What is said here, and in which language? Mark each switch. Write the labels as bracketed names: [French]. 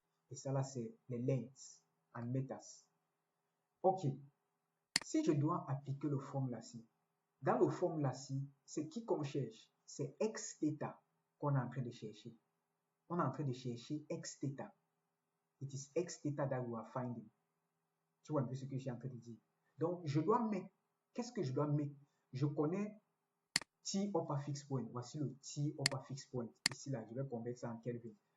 [French] Et ça là, c'est les lengths en meters. Ok. Si je dois appliquer le formule-ci, dans le formule-ci, c'est qui qu'on cherche? C'est x theta qu'on est en train de chercher. On est en train de chercher x theta. [English] It is x theta that we are finding. [French] Tu vois un peu ce que je suis en train de dire. Donc, je dois mettre, qu'est-ce que je dois mettre? Je connais T upper fixed point. Voici le T upper fixed point. Ici, là, je vais convertir ça en Kelvin.